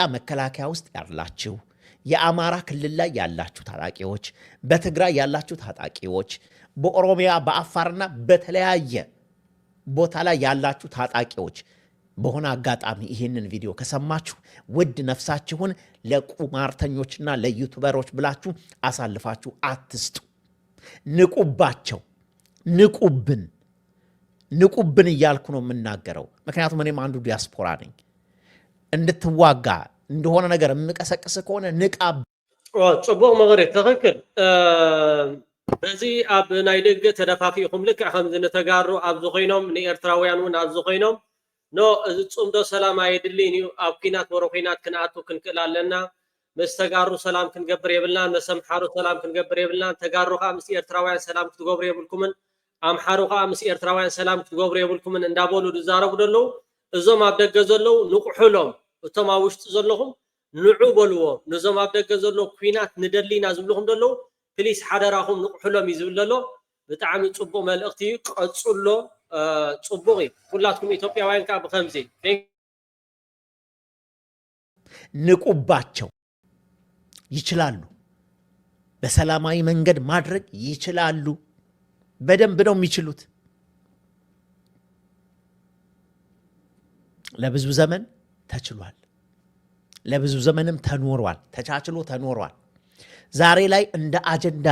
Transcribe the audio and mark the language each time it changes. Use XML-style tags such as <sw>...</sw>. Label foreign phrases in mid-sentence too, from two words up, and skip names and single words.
<am>መከላከያ ውስጥ ያላችሁ፣ የአማራ ክልል ላይ ያላችሁ ታጣቂዎች፣ በትግራይ ያላችሁ ታጣቂዎች፣ በኦሮሚያ በአፋርና በተለያየ ቦታ ላይ ያላችሁ ታጣቂዎች በሆነ አጋጣሚ ይህንን ቪዲዮ ከሰማችሁ ውድ ነፍሳችሁን ለቁማርተኞችና ለዩቱበሮች ብላችሁ አሳልፋችሁ አትስጡ። ንቁባቸው። ንቁብን እያልኩ ነው የምናገረው። ምክንያቱም እኔም አንዱ ዲያስፖራ ነኝ። እንድትዋጋ እንደሆነ ነገር የምቀሰቅስ ከሆነ ንቃ።</am> <ti>ጽቡቕ መግሪ ትክክል። በዚ ኣብ ናይ ደገ ተደፋፊኢኹም ልክዕ ከምዚ ንተጋሩ ኣብዚ ኮይኖም ንኤርትራውያን እውን ኣብዚ ኮይኖም ኖ እዚ ፅምዶ ሰላም ኣይድልን እዩ፣ ኣብ ኩናት ወሮ ኩናት ክንኣቱ ክንክእል ኣለና፣ ምስ ተጋሩ ሰላም ክንገብር የብልናን፣ ምስ ኣምሓሩ ሰላም ክንገብር የብልናን፣ ተጋሩ ከዓ ምስ ኤርትራውያን ሰላም ክትገብሩ የብልኩምን፣ ኣምሓሩ ከዓ ምስ ኤርትራውያን ሰላም ክትገብሩ የብልኩምን እንዳበሉ ዝዛረቡ ዘለዉ እዞም ኣብ ደገ ዘለዉ ንቑሑሎም፣ እቶም ኣብ ውሽጢ ዘለኹም ንዑ በልዎም። ንዞም ኣብ ደገ ዘሎ ኩናት ንደሊና ዝብልኹም ዘለዉ ፕሊስ ሓደራኹም ንቑሑሎም እዩ ዝብል ዘሎ። ብጣዕሚ ፅቡቕ መልእኽቲ እዩ። ቀፅሎ ጽቡቅ</ti> <am>ሁላችሁም ኢትዮጵያውያን</am> <ti>ካ በከምዚ</ti> <am>ንቁባቸው። ይችላሉ። በሰላማዊ መንገድ ማድረግ ይችላሉ። በደንብ ነው የሚችሉት። ለብዙ ዘመን ተችሏል። ለብዙ ዘመንም ተኖሯል። ተቻችሎ ተኖሯል። ዛሬ ላይ እንደ አጀንዳ</am>